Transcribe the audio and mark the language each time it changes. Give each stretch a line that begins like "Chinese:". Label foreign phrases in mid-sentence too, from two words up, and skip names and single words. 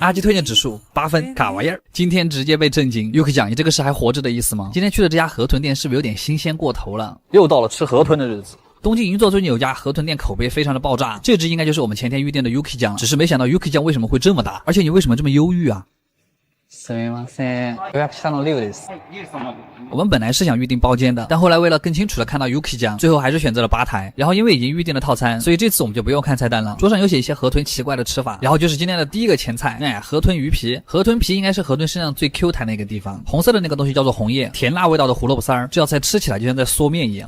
Chinese: 阿基推荐指数8分，卡哇耶儿。今天直接被震惊，又可讲你这个是还活着的意思吗？今天去的这家河豚店是不是有点新鲜过头了？又到了吃河豚的日子。东京银座最近有家河豚店口碑非常的爆炸，这只应该就是我们前天预定的 Yuki 酱，只是没想到 Yuki 酱为什么会这么大，而且你为什么这么忧郁啊？
Japanese: すみません。予約したのリュウです。
Chinese: 我们本来是想预定包间的，但后来为了更清楚的看到 Yuki 酱，最后还是选择了吧台。然后因为已经预定了套餐，所以这次我们就不用看菜单了。桌上有写一些河豚奇怪的吃法，然后就是今天的第一个前菜，河豚鱼皮。河豚皮应该是河豚身上最 Q 弹的一个地方，红色的那个东西叫做红叶，甜辣味道的胡萝卜丝儿，这道菜吃起来就像在嗦面一样。